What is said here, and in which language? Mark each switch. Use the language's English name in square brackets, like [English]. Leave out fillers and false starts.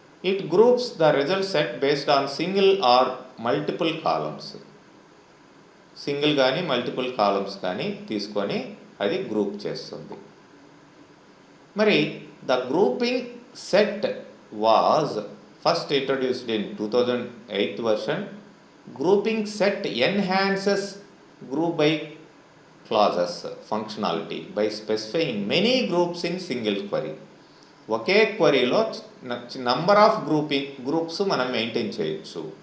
[English] It groups the result set based on single or multiple columns. [Telugu] Single కానీ multiple columns కానీ తీసుకొని అది group చేస్తుంది. [English] మరి the grouping set was first introduced in 2008 version. Grouping set enhances group by clauses functionality by specifying many groups in single query. [Telugu] Okay క్వరీలో [English] number of groups [Telugu] మనం maintain చేయొచ్చు.